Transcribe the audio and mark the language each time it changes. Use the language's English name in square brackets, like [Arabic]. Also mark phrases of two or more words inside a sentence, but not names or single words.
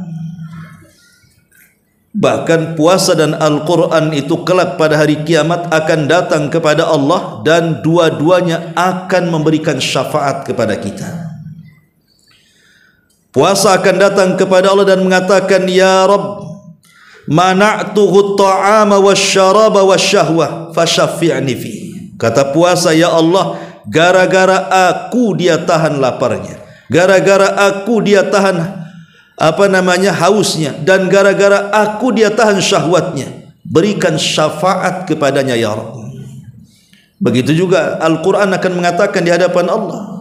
[Indonesian] Bahkan puasa dan Al-Quran itu kelak pada hari kiamat akan datang kepada Allah, dan dua-duanya akan memberikan syafaat kepada kita. Puasa akan datang kepada Allah dan mengatakan, [Arabic] يا رب, منعته الطعام والشراب والشهوة فشفعني في. [Indonesian] Kata puasa, [Arabic] يا الله, [Indonesian] gara-gara aku dia tahan laparnya, gara-gara aku dia tahan hausnya, dan gara-gara aku dia tahan syahwatnya, berikan syafaat kepadanya [Arabic] يا رب. [Indonesian] Begitu juga Al-Quran akan mengatakan di hadapan Allah.